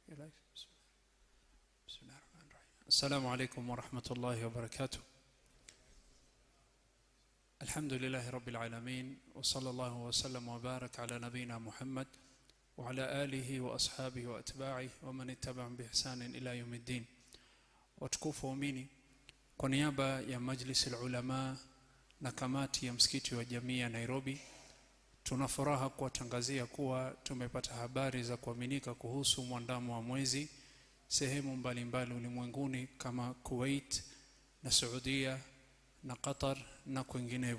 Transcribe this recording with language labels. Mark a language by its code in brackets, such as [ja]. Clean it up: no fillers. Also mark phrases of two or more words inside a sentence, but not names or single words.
[ar] بسم الله الرحمن الرحيم. السلام عليكم ورحمة الله وبركاته. الحمد لله رب العالمين، وصلى الله وسلم وبارك على نبينا محمد وعلى آله وأصحابه وأتباعه ومن اتبعهم بإحسان إلى يوم الدين. [sw] Watukufu waumini, kwa niaba ya Majlis al-Ulama na kamati ya msikiti wa jamii ya Nairobi, tunafuraha kuwatangazia kuwa tumepata habari za kuaminika kuhusu mwandamo wa mwezi sehemu mbalimbali ulimwenguni kama Kuwait na Saudia na Qatar na kwingineo.